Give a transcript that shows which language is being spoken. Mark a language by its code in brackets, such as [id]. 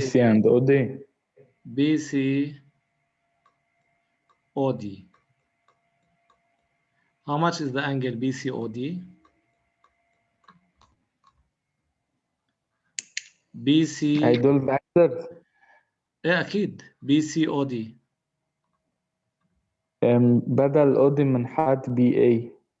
[en] BC and OD. BC OD. How much is the angle BCOD? BC [ar] هيدول factors. ايه اكيد BCOD. بدل OD بنحط BA.